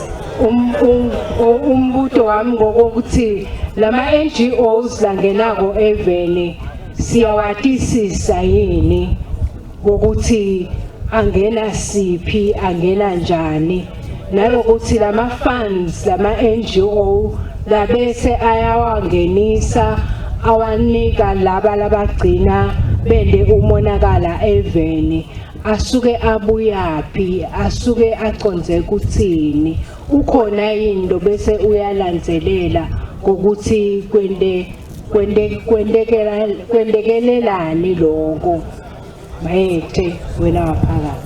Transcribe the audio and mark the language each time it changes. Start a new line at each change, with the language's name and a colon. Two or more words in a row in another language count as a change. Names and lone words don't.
Swati: umbuto wami ngokuthi lama-NGOs langenako eveni siyawatisisa yini ngokuthi angena siphi angena njani nalokuthi lama funds lama NGO labese ayawangenisa awanika laba labagcina bende umonakala eveni asuke abuyaphi asuke aconze kuthini ukhona into bese uyalandzelela ukuthi kwendekelelani lokho bayethe wena waphakathi